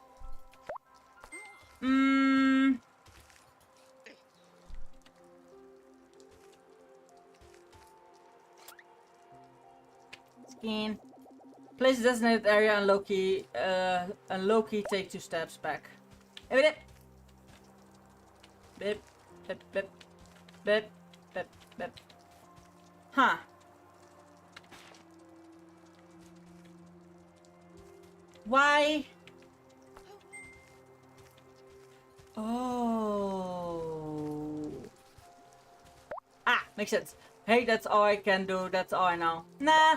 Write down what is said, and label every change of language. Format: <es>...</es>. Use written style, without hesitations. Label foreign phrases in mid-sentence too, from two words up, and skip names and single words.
<en>Skin. Place a designated area and Loki take 2 steps back. Hey, bip. Bip. Bip. Bip. Bip. Bip. Bip. Huh. Why? Oh. Ah, makes sense. Hey, that's all I can do. That's all I know. Nah.</en>